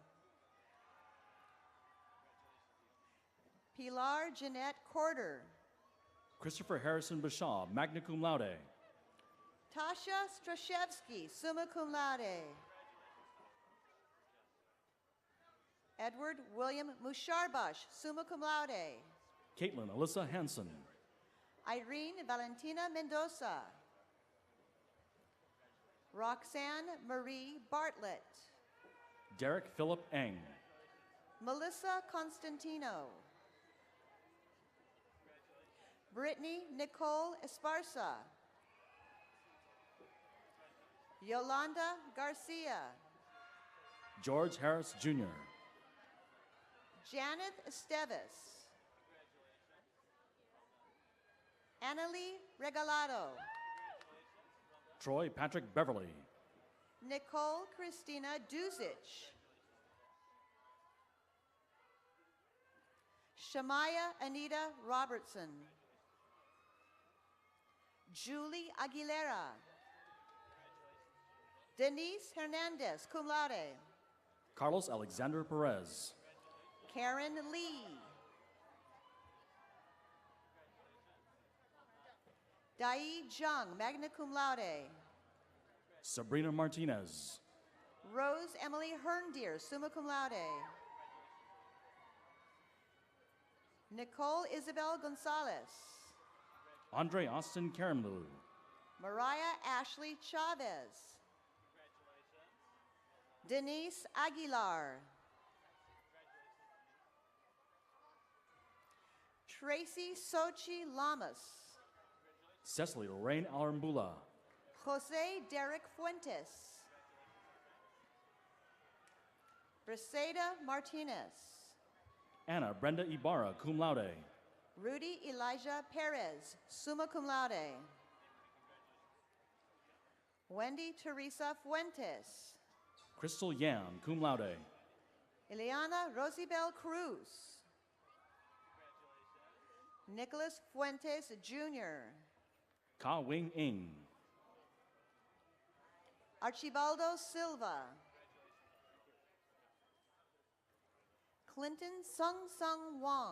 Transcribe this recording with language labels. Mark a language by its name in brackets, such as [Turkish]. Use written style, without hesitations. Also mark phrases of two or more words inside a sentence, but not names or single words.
[English] Pilar Jeanette Corder. Christopher Harrison Bashaw, [Latin] magna cum laude. [English] Tasha Strashevsky, [Latin] summa cum laude. [English] Edward William Musharbash, [Latin] summa cum laude. [English] Caitlin Alyssa Hansen. Irene Valentina Mendoza. Roxanne Marie Bartlett. Derek Philip Eng. Melissa Constantino. Brittany Nicole Esparza. Yolanda Garcia. George Harris Jr. Janet Esteves. Annalie Regalado. Troy Patrick Beverly. Nicole Christina Duzich. Shamaya Anita Robertson. Julie Aguilera. Denise Hernandez, [Latin] cum laude. [English] Carlos Alexander Perez. Karen Lee. Dai Zhang, [Latin] magna cum laude. [English] Sabrina Martinez. Rose Emily Herndeer, [Latin] summa cum laude. [English] Nicole Isabel Gonzalez. Andre Austin Karamlu. Mariah Ashley Chavez. Denise Aguilar. Tracy Sochi Lamas. Cecily Lorraine Alambula. Jose Derek Fuentes. Briseda Martinez. Anna Brenda Ibarra, [Latin] cum laude. [English] Rudy Elijah Perez, [Latin] summa cum laude. [English] Wendy Teresa Fuentes. Crystal Yam, [Latin] cum laude. [English] Ileana Rosibel Cruz. Nicholas Fuentes Jr. Ka Wing Ing. Archibaldo Silva. Clinton Sung Sung Wong.